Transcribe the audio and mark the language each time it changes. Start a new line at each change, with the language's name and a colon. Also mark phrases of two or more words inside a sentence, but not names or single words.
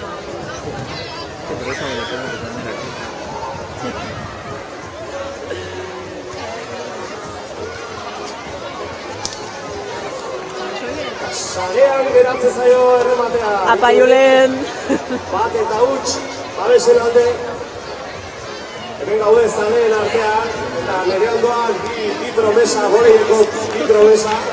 Spanish: Por eso me lo tengo que poner aquí.
Basque: Sarean geratzen zaio errematea. Apa, Julen! Bat eta huts, Babesen alde. Hemen gaude zaleen artean, eta nire ondoan bi promesa, goreieko bi promesa.